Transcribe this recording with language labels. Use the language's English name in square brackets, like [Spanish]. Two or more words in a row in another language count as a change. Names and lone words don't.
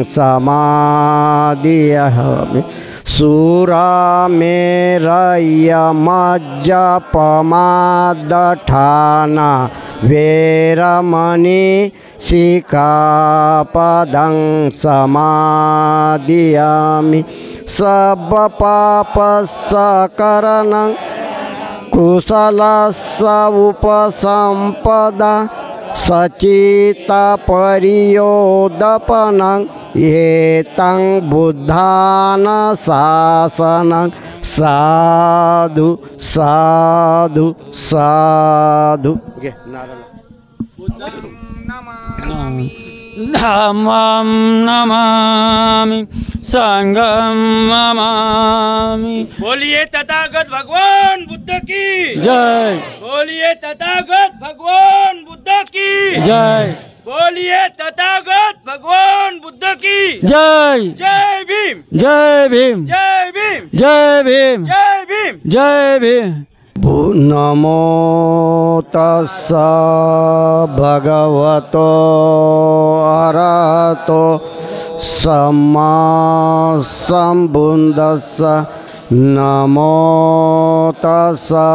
[Pali] समादियामि सुरामेरयमज्जपमादठाना वेरमणि सिक्खापदं समादियामि सर्वपापस्सकरणं कुशलस्य उपसम्पदा सचित्तपरियोदपनं एतं बुद्धानुशासनं साधु साधु साधु। धम्मं नमामि संघं नमामि। [Hindi] बोलिए तथागत भगवान बुद्ध की जय बोलिए तथागत भगवान बुद्ध की जय बोलिए तथागत भगवान बुद्ध की जय जय भीम जय भीम जय भीम जय भीम जय भीम जय भीम। [Pali] नमो तस्स भगवतो अरहतो सम्मा सम्बुद्धस्स नमो तस्स